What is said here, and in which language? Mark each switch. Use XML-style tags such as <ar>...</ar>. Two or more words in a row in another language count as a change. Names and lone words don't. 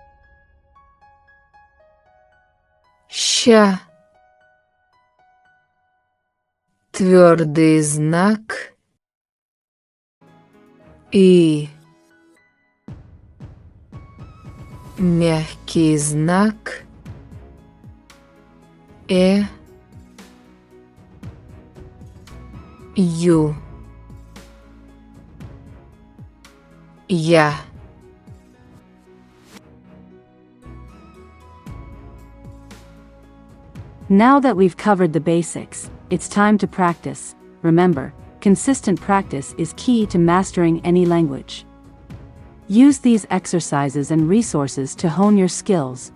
<ru>Щ, твердый знак И, мягкий знак Ю, Я.</ru> <en>Now that we've covered the basics, it's time to practice. Remember, consistent practice is key to mastering any language. Use these exercises and resources to hone your skills.</en>